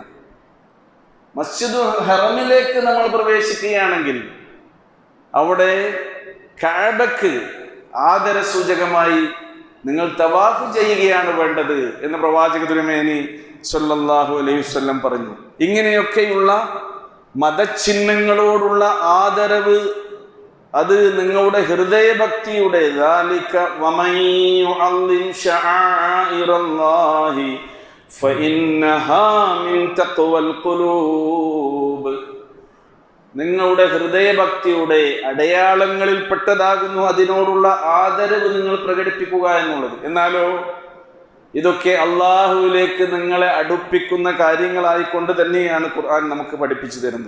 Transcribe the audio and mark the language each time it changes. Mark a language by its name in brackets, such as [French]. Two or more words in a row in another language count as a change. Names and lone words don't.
[Malayalam] മസ്ജിദുൽ ഹറമിലേക്ക് നമ്മൾ പ്രവേശിക്കുകയാണെങ്കിൽ അവിടെ കഅബക്ക് ആദര സൂചകമായി നിങ്ങൾ തവാഫ് ചെയ്യുകയാണ് വേണ്ടത് എന്ന് പ്രവാചക തിരുമേനി [Arabic] صلى الله عليه وسلم [Malayalam] പറഞ്ഞു. ഇങ്ങനെയൊക്കെയുള്ള മതചിഹ്നങ്ങളോടുള്ള ആദരവ് അത് നിങ്ങളുടെ ഹൃദയഭക്തിയുടെ [Arabic] ذَلِكَ وَمَن يُعَظِّمْ شَعَائِرَ اللَّهِ فَإِنَّهَا مِن تَقْوَى الْقُلُوبِ, [Malayalam] നിങ്ങളുടെ ഹൃദയഭക്തിയുടെ അടയാളങ്ങളിൽപ്പെട്ടതാകുന്നു അതിനോടുള്ള ആദരവ് നിങ്ങൾ പ്രകടിപ്പിക്കുക എന്നുള്ളത്. എന്നാലോ ഇതൊക്കെ അള്ളാഹുവിലേക്ക് നിങ്ങളെ അടുപ്പിക്കുന്ന കാര്യങ്ങളായിക്കൊണ്ട് തന്നെയാണ് ഖുർആൻ നമുക്ക് പഠിപ്പിച്ചു തരുന്നത്.